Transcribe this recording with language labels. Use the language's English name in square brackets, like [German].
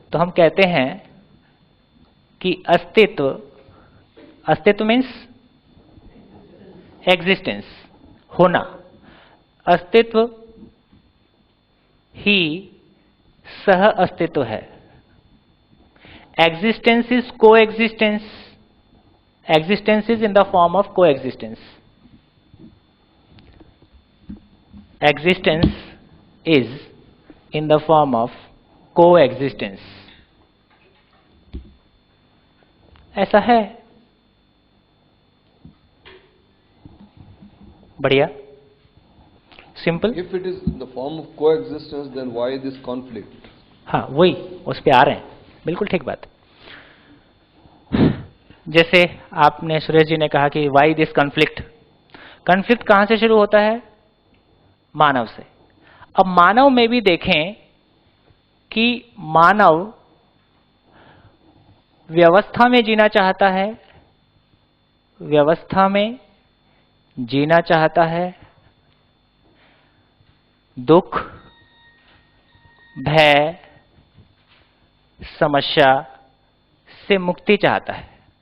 [Hindi] तो हम कहते हैं कि अस्तित्व, अस्तित्व मीन्स एग्जिस्टेंस, होना, अस्तित्व ही सह अस्तित्व है। [English] Existence is coexistence. Existence is in the form of coexistence. Existence is in the form of coexistence. [Hindi] ऐसा है। बढ़िया, simple. [English] If it is in the form of coexistence, then why this conflict? [Hindi] हाँ, वही उस पे आ रहे हैं। बिल्कुल ठीक बात। जैसे आपने, सुरेश जी ने कहा कि [English] Why this conflict. [Hindi] कॉन्फ्लिक्ट कहां से शुरू होता है? मानव से। अब मानव में भी देखें कि मानव व्यवस्था में जीना चाहता है, व्यवस्था में जीना चाहता है, दुख, भय, समस्या से मुक्ति चाहता है।